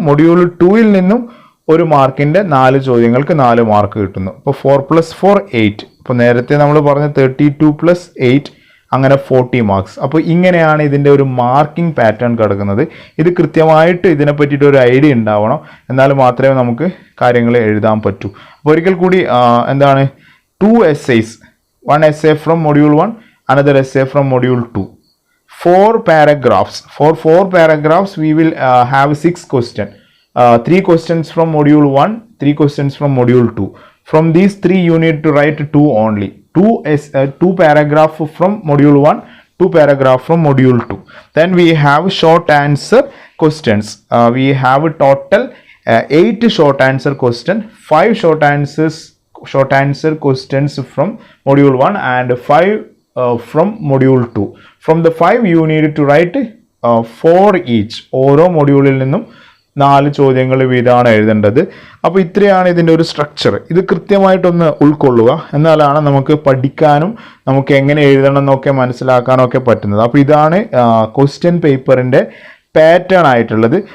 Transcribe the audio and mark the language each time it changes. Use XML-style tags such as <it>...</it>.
<ml>Module 2-ൽ നിന്നും 1 മാർക്കിൻ്റെ 4 ചോദ്യങ്ങൾക്ക് 4 മാർക്ക് കിട്ടുന്നു. അപ്പോൾ 4 + 4 8. അപ്പോൾ നേരത്തെ നമ്മൾ പറഞ്ഞ 32 + 8 അങ്ങനെ 40 മാർക്സ്. അപ്പോൾ ഇങ്ങനെയാണ് ഇതിൻ്റെ ഒരു മാർക്കിംഗ് പാറ്റേൺ കിടക്കുന്നത്. ഇത് കൃത്യമായിട്ട് ഇതിനെ പറ്റിയിട്ട് ഒരു ഐഡിയ ഉണ്ടാവണം, എന്നാൽ മാത്രമേ നമുക്ക് കാര്യങ്ങൾ എഴുതാൻ പറ്റൂ. അപ്പോൾ ഒരിക്കൽ കൂടി എന്താണ്,</ml> <en>2 essays, 1 essay from module 1, another essay from module 2. 4 paragraphs. For 4 paragraphs we will have 6 questions. 3 questions from module 1, 3 questions from module 2. From these 3 you need to write 2 only. 2 paragraph from module 1, 2 paragraph from module 2. Then we have short answer questions. We have total 8 short answer question, 5 short answer questions from module 1 and 5 from module 2. From the 5 you need to write 4 each.</en> <ml>ഓരോ മൊഡ്യൂളിൽ നിന്നും 4 ചോദ്യങ്ങൾ വീതമാണ് എഴുതേണ്ടത്. അപ്പോൾ ഇത്രയാണ് ഇതിൻ്റെ ഒരു സ്ട്രക്ചർ. ഇത് കൃത്യമായിട്ടൊന്ന് ഉൾക്കൊള്ളുക, എന്നാലാണ് നമുക്ക് പഠിക്കാനും നമുക്ക് എങ്ങനെ എഴുതണം എന്നൊക്കെ മനസ്സിലാക്കാനും ഒക്കെ പറ്റുന്നത്. അപ്പോൾ ഇതാണ് ക്വസ്റ്റ്യൻ പേപ്പറിൻ്റെ പാറ്റേൺ ആയിട്ടുള്ളത്.</ml>